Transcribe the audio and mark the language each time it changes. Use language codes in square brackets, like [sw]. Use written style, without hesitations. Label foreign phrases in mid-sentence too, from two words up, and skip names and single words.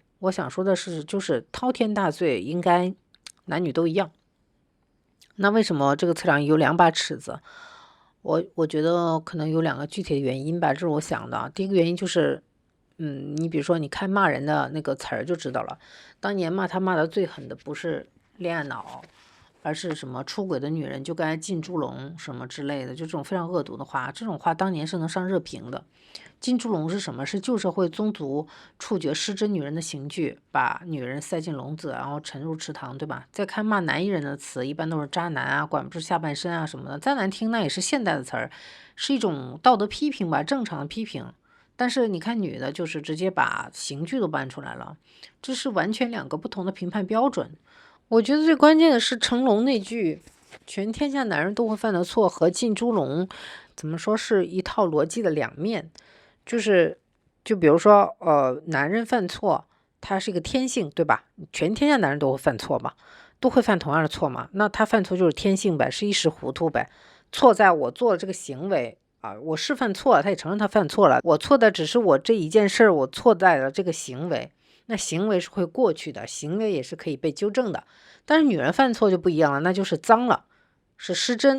[zh] 我想說的是，就是滔天大罪應該男女都一樣。那為什麼這個測量儀有2把尺子？我覺得可能有2個具體的原因吧，這是我想的。第一個原因就是你比如說你看骂人的那個詞兒就知道了，當年骂的最狠的不是戀愛腦，而是什麼出軌的女人就該進豬籠什麼之類的，就這種非常惡毒的話，這種話當年是能上熱評的。进豬籠是什麼？是舊社會宗族處決失真女人的刑具，把女人塞進籠子，然後沉入池塘，对吧？再看骂男艺人的詞，一般都是渣男管不住下半身什麼的，再難聽那也是現代的詞兒，是一種道德批評吧，正常的批評。但是你看女的，就是直接把刑具都搬出來了，這是完全 2個不同的評判標準。我覺得最關鍵的是成龍那句“全天下男人都會犯的錯”和進豬籠，怎麼說是一套邏輯的2面。就比如說男人犯錯， 它是一個天性，對吧？全天下男人都會犯錯嘛，都會犯同樣的錯嘛。那他犯錯就是天性唄，是一時糊塗唄。錯在我做了這個行為啊，我是犯錯了，他也承認他犯錯了。我錯的只是我這一件事，我錯在了這個行為。那行為是會過去的，行為也是可以被糾正的。但是女人犯錯就不一樣了，那就是髒了，是失真。